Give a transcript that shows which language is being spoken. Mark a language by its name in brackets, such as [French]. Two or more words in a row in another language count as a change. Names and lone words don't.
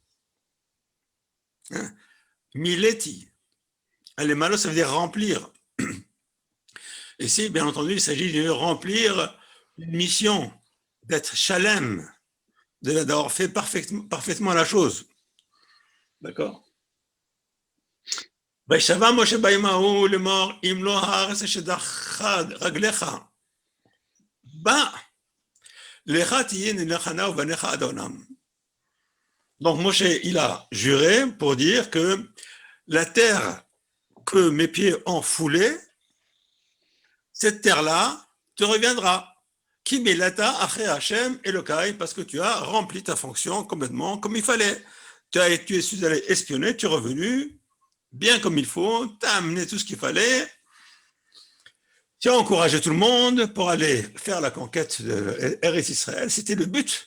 [French] Hein? Mileti. Les malos, ça veut dire remplir. Ici, bien entendu, il s'agit de remplir une mission, d'être shalem, d'avoir fait parfaitement la chose. D'accord? [Hebrew] וישבע משה ביום ההוא לאמור אם לא הארץ אשר דחת רגליך בא לך תהיה נחנה ובניך עד העולם. [French] Donc Moshe, il a juré pour dire que la terre que mes pieds ont foulée, cette terre-là te reviendra. [Hebrew] כי מילאת אחרי השם אלוהי, [French] parce que tu as rempli ta fonction complètement comme il fallait. Tu es allé espionner, tu es revenu bien comme il faut, tu as amené tout ce qu'il fallait, tu as encouragé tout le monde pour aller faire la conquête de Eretz Israël. C'était le but.